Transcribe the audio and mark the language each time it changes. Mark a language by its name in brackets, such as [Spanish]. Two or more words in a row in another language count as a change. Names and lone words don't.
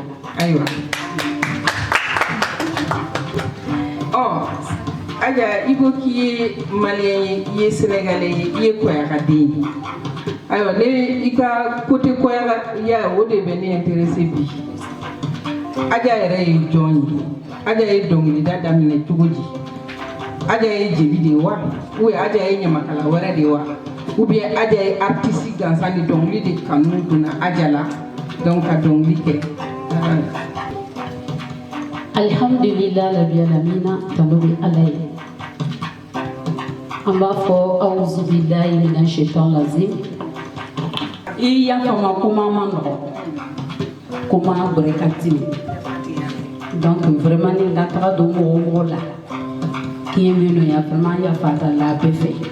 [Bambara] ayiwa Aja i ko k'i ye Malien ye i ye Sénégalais ye i ye kɔyagaden ye ayiwa ne i ka côté kɔyagaya o de bɛ ne intéressé bi Aja yɛrɛ ye jɔn ye Aja ye dɔnkilida daminɛ cogo di Aja ye jeli de ye wa [French] ou bien [Bambara] Aja ye ɲamakala wɛrɛ de ye wa [French] ou bien [Bambara] Aja ye artiste gansan de dɔnkili de kanu donna Aja la donc ka dɔnkili kɛ [Arabic] الحمد لله رب العالمين [Bambara] tanobi alay an b'a fɔ [Arabic] أعوذ بالله من الشيطان الرجيم [Bambara] I y'a faamu kuma ma nɔgɔ kuma bɛrɛ ka timi [French] donc vraiment [Bambara] ni ka taga don mɔgɔ la k'i ye minnu ya vraiment yafa la bɛɛ fɛ